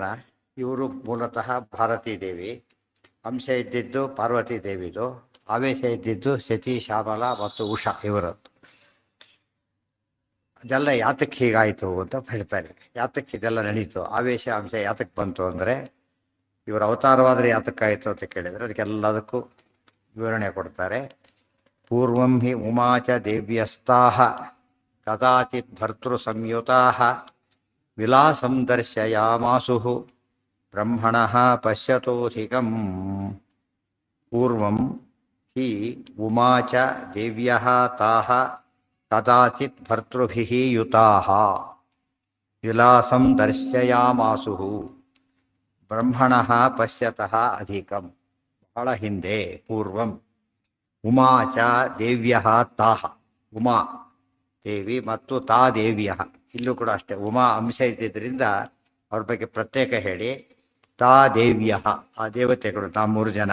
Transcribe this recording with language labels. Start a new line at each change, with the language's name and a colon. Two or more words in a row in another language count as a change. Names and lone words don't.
Kannada: ಇವರು ಮೂಲತಃ ಭಾರತೀ ದೇವಿ, ಅಂಶ ಇದ್ದಿದ್ದು ಪಾರ್ವತಿ ದೇವಿದು, ಆವೇಶ ಇದ್ದಿದ್ದು ಶಚಿ, ಶ್ಯಾಮಲ ಮತ್ತು ಉಷಾ ಇವರದ್ದು. ಅದೆಲ್ಲ ಯಾತಕ್ಕೆ ಹೀಗಾಯಿತು ಅಂತ ಹೇಳ್ತಾರೆ. ಯಾತಕ್ಕೆ ಇದೆಲ್ಲ ನಡೀತು, ಆವೇಶ ಅಂಶ ಯಾತಕ್ಕೆ ಬಂತು ಅಂದರೆ, ಇವರು ಅವತಾರವಾದರೆ ಯಾತಕ್ಕಾಯಿತು ಅಂತ ಕೇಳಿದರೆ ಅದಕ್ಕೆಲ್ಲದಕ್ಕೂ ವಿವರಣೆ ಕೊಡ್ತಾರೆ.
Sanskrit: ಪೂರ್ವಂ ಹಿ ಉಮಾಚ ದೇವ್ಯಸ್ತಾಹ ಕದಾಚಿತ್ ಭರ್ತೃ ಸಂಯುತಾಹ ವಿಲಾಸಂ ದರ್ಶಯಾಮಾಸುಃ ಬ್ರಹ್ಮಣಃ ಪಶ್ಯತೋಧಿಕಂ. ಪೂರ್ವಂ ಹಿ ಉಮಾಚ ದೇವ್ಯಃ ತಾಃ ಕದಾಚಿತ್ ಭರ್ತೃಭಿಃ ಯುತಾಃ ವಿಲಾಸಂ ದರ್ಶಯಾಮಾಸುಃ ಬ್ರಹ್ಮಣಃ ಪಶ್ಯತಃ ಅಧಿಕಂ.
Kannada: ಬಹಳ ಹಿಂದೆ,
Sanskrit: ಪೂರ್ವಂ ಉಮಾಚ ದೇವ್ಯಃ ತಾಃ,
Kannada: ಉಮಾ ದೇವಿ ಮತ್ತು
Sanskrit: ತಾ ದೇವ್ಯಃ,
Kannada: ಇಲ್ಲೂ ಕೂಡ ಅಷ್ಟೇ ಉಮಾ ಅಂಶ ಇದ್ದಿದ್ದರಿಂದ ಅವ್ರ ಬಗ್ಗೆ ಪ್ರತ್ಯೇಕ ಹೇಳಿ
Sanskrit: ತಾ ದೇವ್ಯಃ,
Kannada: ಆ ದೇವತೆಗಳು 3 ಜನ.